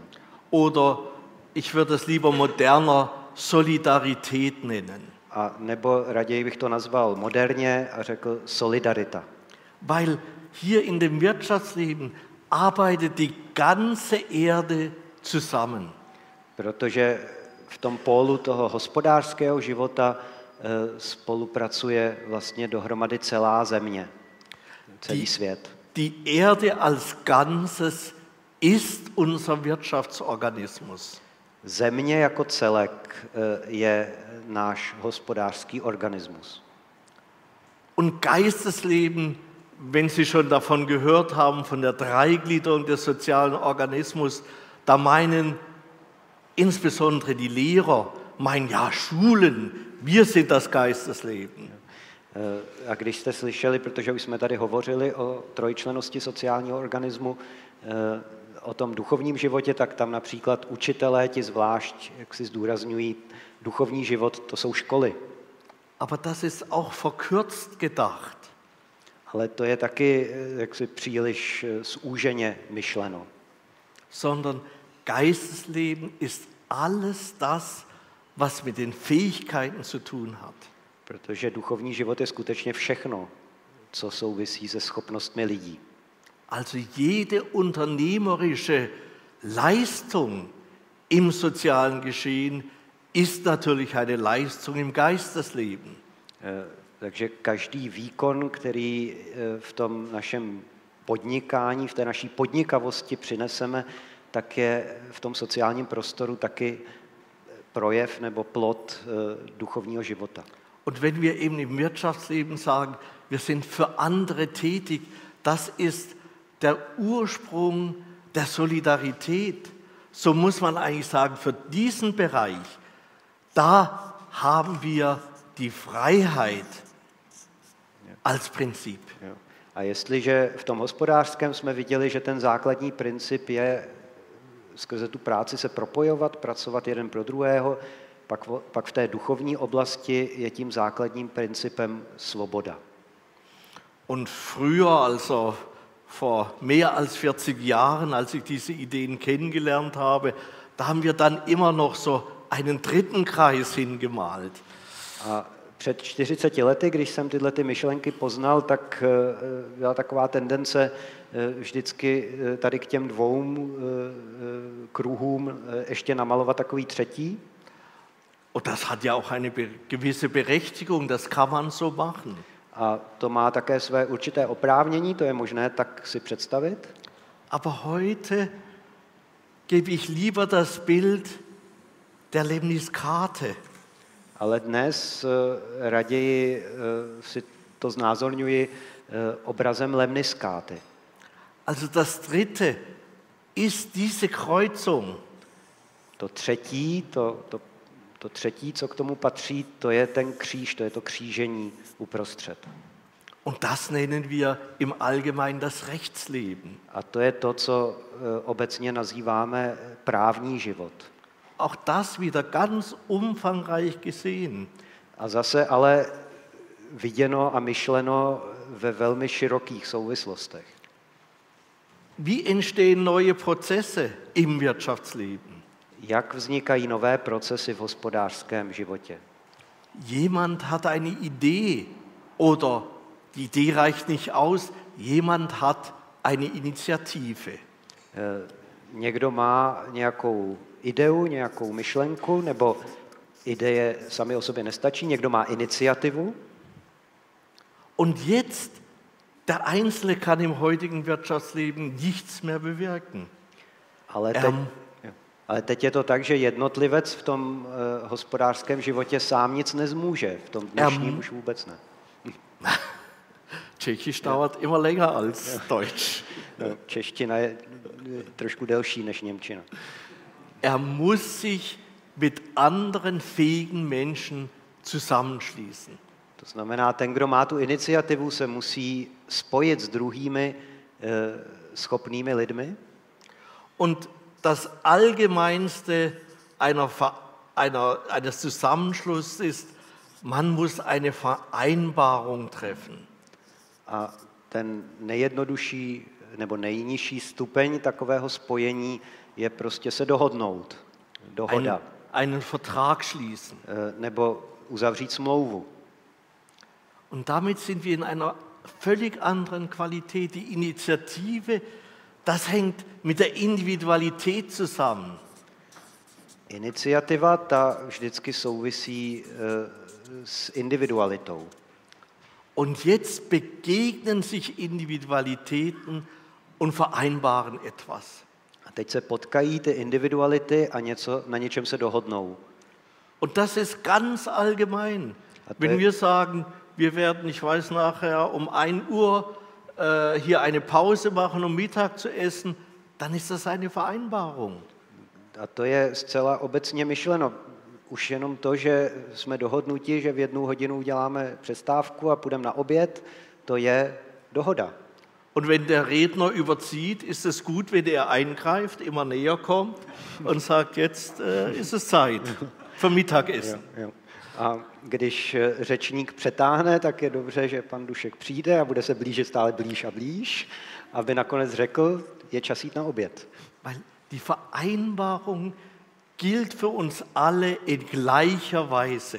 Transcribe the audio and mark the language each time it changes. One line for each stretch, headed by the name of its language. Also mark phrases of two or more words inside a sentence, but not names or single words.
German: Oder ich würde es lieber moderner Solidarität nennen.
Czech: A nebo raději bych to nazval moderně a řekl solidarita.
German: Weil hier in dem Wirtschaftsleben arbeitet die ganze Erde zusammen.
Czech: Protože v tom pólu toho hospodářského života spolupracuje vlastně dohromady celá země, celý svět.
German: Die Erde als Ganzes ist unser Wirtschaftsorganismus.
Czech: Země jako celek je náš hospodářský organismus.
German: Und Geistesleben, wenn Sie schon davon gehört haben, von der Dreigliederung des sozialen Organismus, da meinen insbesondere die Lehrer, meinen ja Schulen, wir sind das Geistesleben.
Czech: A když jste slyšeli, protože už jsme tady hovořili o trojčlennosti sociálního organismu, o tom duchovním životě, tak tam například učitelé ti zvlášť, jak si zdůrazňují, duchovní život, to jsou školy.
German: Aber das ist auch verkürzt gedacht.
Czech: Ale to je taky jaksi příliš zúženě myšleno.
German: Sondern Geistesleben ist alles das, was mit den Fähigkeiten zu tun hat.
Czech: Protože duchovní život je skutečně všechno, co souvisí se schopnostmi lidí.
German: Also jede unternehmerische Leistung im sozialen Geschehen ist natürlich eine Leistung im Geistesleben.
Czech: Takže každý výkon, který v tom našem podnikání, v té naší podnikavosti přineseme, tak je v tom sociálním prostoru taky projev nebo plod duchovního života.
German: Und wenn wir eben im Wirtschaftsleben sagen, wir sind für andere tätig, das ist der Ursprung der Solidarität. So muss man eigentlich sagen, für diesen Bereich, da haben wir die Freiheit als Prinzip.
Czech: A jestliže v tom hospodářském jsme viděli, že ten základní princip je skrze tu práci se propojovat, pracovat jeden pro druhého, pak v té duchovní oblasti je tím základním principem svoboda.
German: Und früher, also vor mehr als 40 Jahren, als ich diese Ideen kennengelernt habe, da haben wir dann immer noch so einen dritten Kreis hingemalt.
Czech: A před 40 lety, když jsem tyhle ty myšlenky poznal, tak byla taková tendence vždycky tady k těm dvou kruhům ještě namalovat takový třetí.
German: Und das hat ja auch eine gewisse Berechtigung, das kann man so machen.
Czech: A to má také své určité oprávnění, to je možné tak si představit.
German: Aber heute gebe ich lieber das Bild der Lemniskate.
Czech: Ale dnes raději si to znázorňuji obrazem lemniskáty.
German: Also das dritte ist diese Kreuzung.
Czech: To třetí, co k tomu patří, to je ten kříž, to je to křížení uprostřed.
German: Und das nennen wir im Allgemeinen das Rechtsleben.
Czech: A to je to, co obecně nazýváme právní život.
German: Auch das wieder ganz umfangreich gesehen.
Czech: A zase ale viděno a myšleno ve velmi širokých souvislostech.
German: Wie entstehen neue Prozesse im Wirtschaftsleben?
Czech: Jak vznikají nové procesy v hospodářském životě?
German: Jemand hat eine Idee oder die Idee reicht nicht aus, jemand hat eine Initiative.
Czech: Někdo má nějakou ideu, nějakou myšlenku, nebo ideje sami o sobě nestačí, někdo má iniciativu.
German: Und jetzt, der Einzelne kann im heutigen Wirtschaftsleben nichts mehr bewirken.
Czech: Ale teď je to tak, že jednotlivec v tom hospodářském životě sám nic nezmůže, v tom dnešním už vůbec ne.
German: Tschechisch dauert immer länger als Deutsch.
Czech: Čeština je trošku delší než němčina.
German: Muss sich mit anderen fähigen Menschen zusammenschließen.
Czech: To znamená, ten, kdo má tu iniciativu, se musí spojit s druhými schopnými lidmi.
German: Und das Allgemeinste eines Zusammenschlusses ist, man muss eine Vereinbarung treffen.
Czech: A ten nejjednodušší nebo nejnižší stupeň takového spojení je prostě se dohodnout. Dohoda.
German: Einen Vertrag schließen.
Czech: Nebo uzavřít smlouvu.
German: Und damit sind wir in einer völlig anderen Qualität. Die Initiative, das hängt mit der Individualität zusammen.
Czech: Iniciativa ta vždycky souvisí s individualitou.
German: Und jetzt begegnen sich Individualitäten und vereinbaren etwas.
Czech: A teď se potkají ty individuality a na něčem se dohodnou.
German: Und das ist ganz allgemein. Hat Wenn der- wir sagen, wir werden, ich weiß nachher, um 1 Uhr hier eine Pause machen, um Mittag zu essen, dann ist das eine Vereinbarung.
Czech: A to je zcela obecně myšleno. Už jenom to, že jsme dohodnuti, že v 1 hodinu uděláme přestávku a půjdeme na oběd, to je dohoda.
German: Und wenn der Redner überzieht, ist es gut, wenn er eingreift, immer näher kommt und sagt, jetzt ist es Zeit für Mittagessen.
Czech: Jo. A když řečník přetáhne, tak je dobře, že pan Dušek přijde a bude se blížit stále blíž a blíž, aby nakonec řekl, je čas jít na oběd.
German: Weil die Vereinbarung gilt für uns alle in gleicher Weise.